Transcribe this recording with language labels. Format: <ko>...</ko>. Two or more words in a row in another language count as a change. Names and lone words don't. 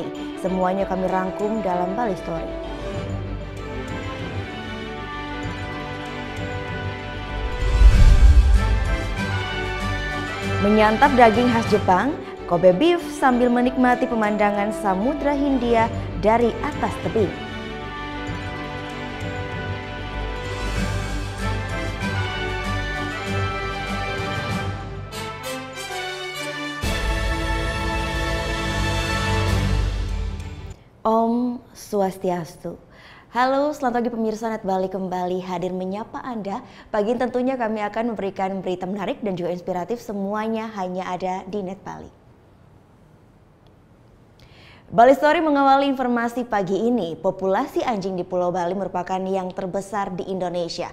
<id>Semuanya kami rangkum dalam Bali Story. Menyantap daging khas Jepang, Kobe beef sambil menikmati pemandangan Samudra Hindia dari atas tebing.</id> <ban>Om Swastiastu.</ban> <id>Halo, selamat pagi pemirsa Net Bali kembali hadir menyapa Anda. Pagi ini tentunya kami akan memberikan berita menarik dan juga inspiratif, semuanya hanya ada di Net Bali. Bali Story mengawali informasi pagi ini. Populasi anjing di Pulau Bali merupakan yang terbesar di Indonesia.</id>